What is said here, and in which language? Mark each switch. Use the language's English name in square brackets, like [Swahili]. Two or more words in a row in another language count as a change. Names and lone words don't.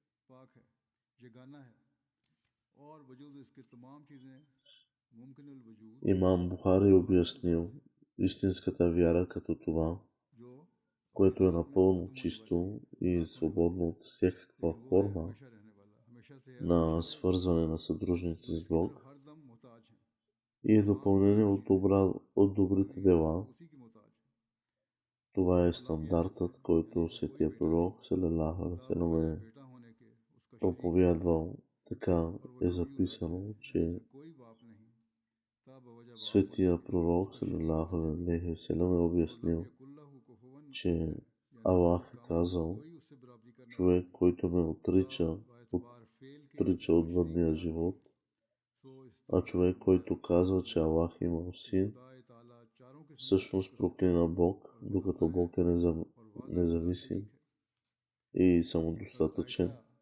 [Bulgarian] Имам Бухари обяснил истинската вяра като това, което е напълно чисто и свободно от всякаква форма на свързване на съдружници с Бог и е допълнение от добрите дела. Това е стандартът, който Светия Пророк [Arabic] صلى الله عليه وسلم [Bulgarian] е проповядвал. Така е записано, че Светия Пророк [Arabic] صلى الله عليه وسلم [Bulgarian] е обяснил, че Аллах е казал: човек, който ме отрича от въдния живот, а човек, който казва, че Аллах има син, всъщност проклина Бог, докато Бог е независим и самодостатъчен.